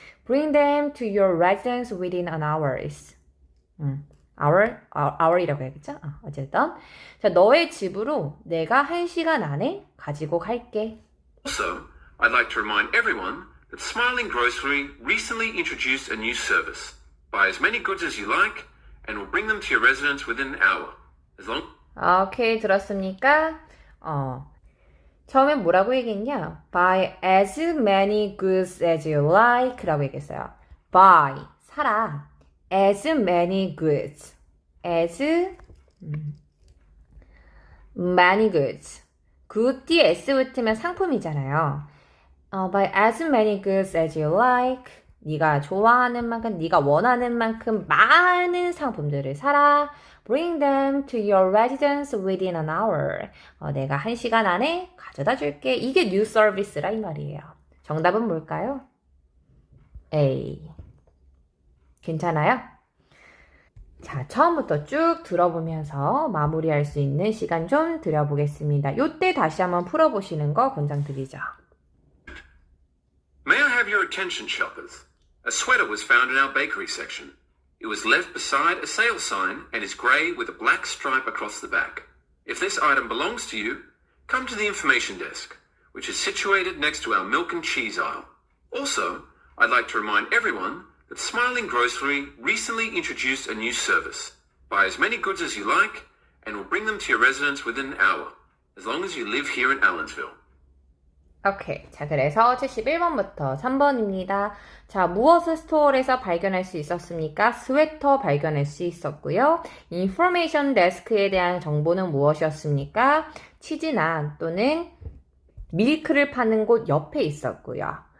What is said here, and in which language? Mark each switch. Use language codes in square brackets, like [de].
[en] Bring them to your residence within an hours. [ko] hour이라고 해야겠죠? 어쨌든. 자, 너의 집으로 내가 1시간 안에 가지고 갈게. [en] Also, I'd like to remind everyone that Smiling Grocery recently introduced a new service. Buy as many goods as you like, and we'll bring them to your residence within an hour. As long... [ko] 오케이, 들었습니까? 처음엔 뭐라고 얘기했냐? [en] Buy as many goods as you like [ko] 라고 얘기했어요. [en] Buy, [ko] 사라. [en] As many goods. As many goods. [ko] good 뒤에 s 붙으면 상품이잖아요. [en] Buy as many goods as you like. [ko] 네가 좋아하는 만큼, 네가 원하는 만큼 많은 상품들을 사라. [en] Bring them to your residence within an hour. [ko] 내가 1시간 안에 가져다 줄게. 이게 [en] new service [ko] 라 이 말이에요. 정답은 뭘까요? A. 괜찮아요? 자, 처음부터 쭉 들어보면서 마무리할 수 있는 시간 좀 드려보겠습니다. 요때 다시 한번 풀어보시는 거 권장드리죠. [en] May I have your attention, shoppers? A sweater was found in our bakery section. It was left beside a sale sign and is grey with a black stripe across the back. If this item belongs to you, come to the information desk, which is situated next to our milk and cheese aisle. Also, I'd like to remind everyone that Smiling Grocery recently introduced a new service. Buy as many goods as you like, and we'll bring them to your residence within an hour, as long as you live here in Allensville. [ko] 오케이. 자, 그래서 71번부터 3번입니다. 자, 무엇을 스토어에서 발견할 수 있었습니까? 스웨터 발견할 수 있었고요. 인포메이션 데스크에 대한 정보는 무엇이었습니까? 치즈나 또는 밀크를 파는 곳 옆에 있었고요.